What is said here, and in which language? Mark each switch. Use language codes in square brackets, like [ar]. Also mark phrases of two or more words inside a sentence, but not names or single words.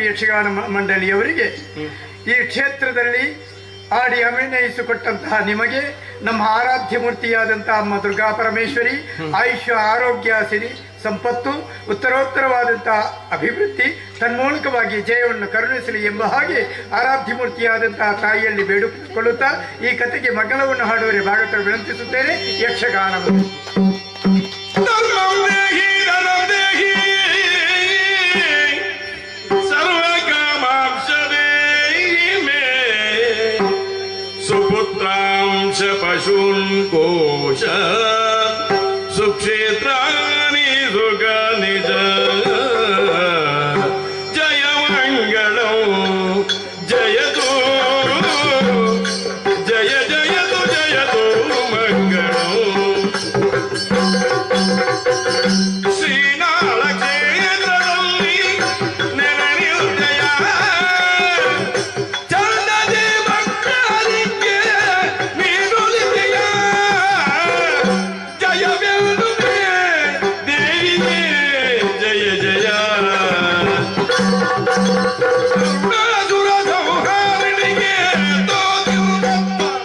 [kn] ಯಕ್ಷಗಾನ ಮಂಡಳಿಯವರಿಗೆ ಈ ಕ್ಷೇತ್ರದಲ್ಲಿ ಆಡಿ ಅಭಿನಯಿಸಿಕೊಟ್ಟಂತಹ ನಿಮಗೆ ನಮ್ಮ ಆರಾಧ್ಯ ಮೂರ್ತಿಯಾದಂತಹ ಅಮ್ಮ ದುರ್ಗಾ ಪರಮೇಶ್ವರಿ ಆಯುಷ್ಯ, ಆರೋಗ್ಯ, ಸಿರಿ ಸಂಪತ್ತು, ಉತ್ತರೋತ್ತರವಾದಂತಹ ಅಭಿವೃದ್ಧಿ ತನ್ಮೂಲಕವಾಗಿ ಜಯವನ್ನು ಕರುಣಿಸಲಿ ಎಂಬ ಹಾಗೆ ಆರಾಧ್ಯ ಮೂರ್ತಿಯಾದಂತಹ ತಾಯಿಯಲ್ಲಿ ಬೇಡಿಕೊಳ್ಳುತ್ತಾ ಈ ಕಥೆಗೆ ಮಂಗಲವನ್ನು ಹಾಡುವರೆ ಭಾಗವತ ವಿನಂತಿಸುತ್ತೇನೆ. ಯಕ್ಷಗಾನವನ್ನು [sa] सुपुत्रांश पशून् कोश सुक्षेत्राणि सुख निज जय मंगलौ जयतु जय जयतु जयतु मंगलौ [kn] ಶ್ರೀನಾಳ ಕ್ಷೇತ್ರದಲ್ಲಿ ನೆರಳಿರುದಯ ಚಂದದೆ ಭಕ್ತರಿಗೆ ನೀಡುವುದೆಯ ಜಯವೆಲ್ಲುವೆ ದೇವಿಗೆ ಜಯ ಜಯ ಸುರ ಸಂಹಾರಣಿಗೆ ತೋದಿರುಗಪ್ಪ